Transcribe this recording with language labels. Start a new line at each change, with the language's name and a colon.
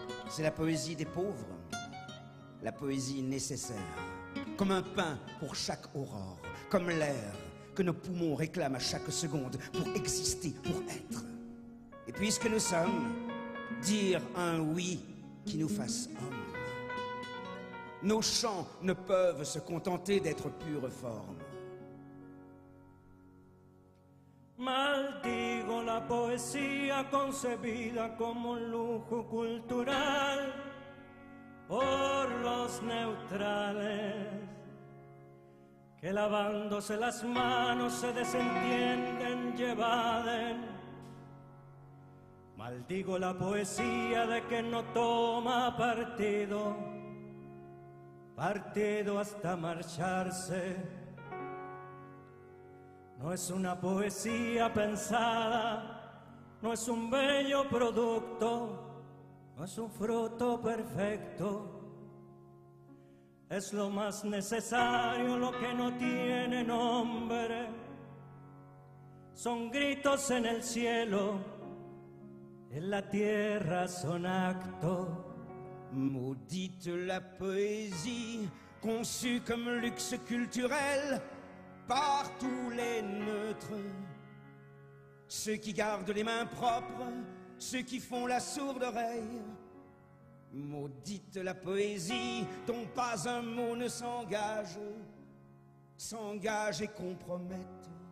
French: C'est la poésie des pauvres, la poésie nécessaire, comme un pain pour chaque aurore, comme l'air que nos poumons réclament à chaque seconde pour exister, pour être. Et puisque nous sommes, dire un oui qui nous fasse homme. Nos chants ne peuvent se contenter d'être pure forme.
Spanish: Maldigo la poesía concebida como un lujo cultural por los neutrales, que lavándose las manos se desentienden, llevaden. Maldigo la poesía de que no toma partido, partido hasta marcharse. No es una poesía pensada, no es un bello producto, no es un fruto perfecto. Es lo más necesario, lo que no tiene nombre. Son gritos en el cielo, en la tierra son actos.
French: Maudite la poésie, conçue comme luxe culturel par tous les neutres. Ceux qui gardent les mains propres, ceux qui font la sourde oreille. Maudite la poésie dont pas un mot ne s'engage, s'engage et compromette.